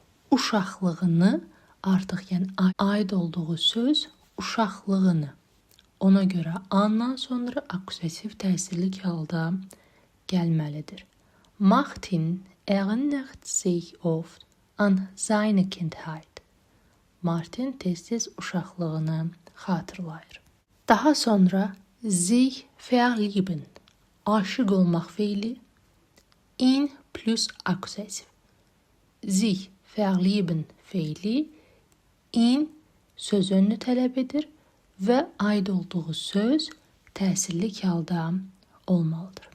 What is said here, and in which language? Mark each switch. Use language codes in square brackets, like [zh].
[az] Uşaqlığını artıq, yəni aid olduğu söz uşaqlığını. Ona görə andan sonra akusativ təsirli halda gəlməlidir. [de] Martin erinnert sich oft an seine Kindheit. [az] Martin tez-tez uşaqlığını xatırlayır. Daha sonra sich verlieben, aşık olmaq feili in plus akusativ. Sich verlieben feili in söz önünü tələb edir və aid olduğu söz təsirli halda olmalıdır.